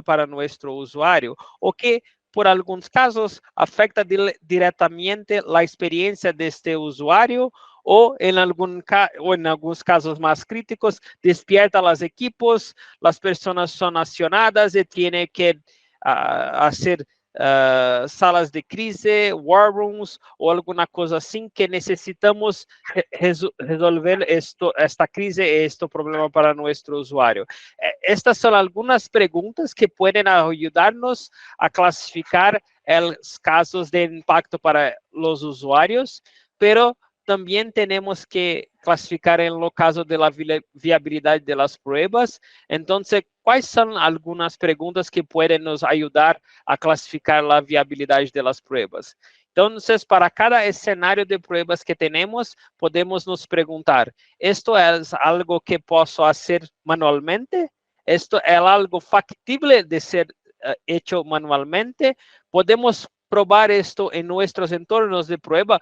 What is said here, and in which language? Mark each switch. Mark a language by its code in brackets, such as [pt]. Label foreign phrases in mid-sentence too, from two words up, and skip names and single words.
[es] para nuestro usuario o que por algunos casos afecta directamente la experiencia de este usuario o en algunos casos más críticos despierta los equipos, las personas son accionadas y tienen que hacer salas de crise, [en] war rooms [pt] ou alguma coisa assim [es] que necessitamos resolver esta crise, este problema para [pt] nosso usuário. Estas são algumas perguntas que podem ajudar-nos a classificar os casos de impacto para os usuários, pero também temos que classificar em [es] lo caso de la [pt] viabilidade [es] de las pruebas. [pt] Então, quais são algumas perguntas que podem nos ajudar a classificar a viabilidade das pruebas? [es] Entonces, para cada escenario de pruebas que tenemos, podemos nos preguntar, ¿esto es algo que puedo hacer manualmente? ¿Esto es algo factible de ser hecho manualmente? ¿Podemos probar esto en nuestros entornos de prueba?